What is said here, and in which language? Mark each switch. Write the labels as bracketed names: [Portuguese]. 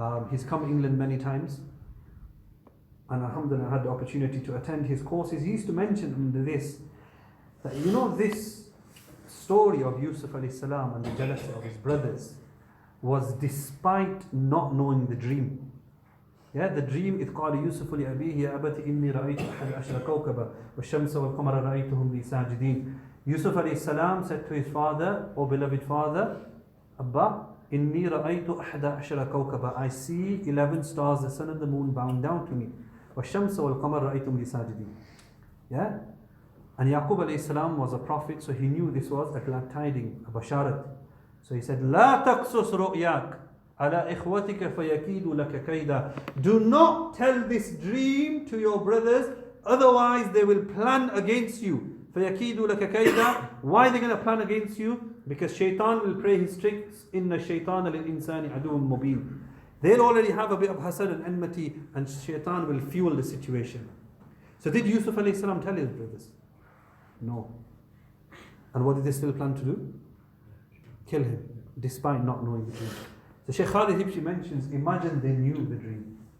[English] He's come to England many times, and alhamdulillah I had the opportunity to attend his courses. He used to mention under this that, you know, this story of Yusuf alayhi salam and the jealousy of his brothers was despite not knowing the dream. Yeah, the dream, [Arabic] إذ قال يوسف لأبيه يا أبت إني رأيت أحد عشر كوكبا والشمس والقمر رأيتهم لي ساجدين. [English] Yusuf alayhi salam said to his father, "O beloved father, Abba, [Arabic] إني رأيت أحد عشر كوكبا, [English] I see 11 stars, the sun and the moon bowing down to me. [Arabic] والشمس والقمر رأيتهم لي ساجدين." [English] Yeah? And Yaqub alayhi salam was a prophet, so he knew this was a glad tiding, a basharat. So he said, [Arabic] لا تقصص رؤياك على إخوتك فيكيدوا لك كيدا. [English] Do not tell this dream to your brothers, otherwise they will plan against you. [Arabic] فيكيدوا لك كيدا. [English] Why are they going to plan against you? Because Shaitan will play his tricks. [Arabic] إن الشيطان للإنسان عدو مبين. [English] They'll already have a bit of hasad and enmity, and Shaitan will fuel the situation. So did Yusuf alayhi salam tell his brothers? No. And what did they still plan to do? Kill him, despite not knowing the dream. So Shaykh Khalid Hibshi mentions, imagine they knew the dream.